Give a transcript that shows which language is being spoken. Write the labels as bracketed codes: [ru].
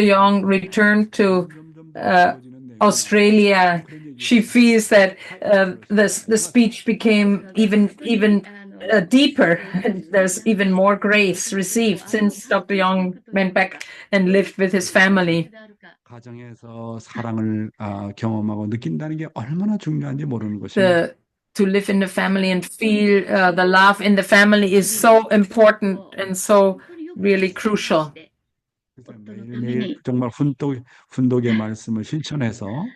[en] Young returned to Australia, she feels that the speech became even deeper, and there's even more grace received since Dr. Young went back and lived with his family. [ko] 가정에서 사랑을 경험하고 느낀다는 게 얼마나 중요한지 모르는 것입니다. [en] To live in the family and feel the love in the family is so important and so really crucial. [ko] 매일 정말 훈독의 말씀을 실천해서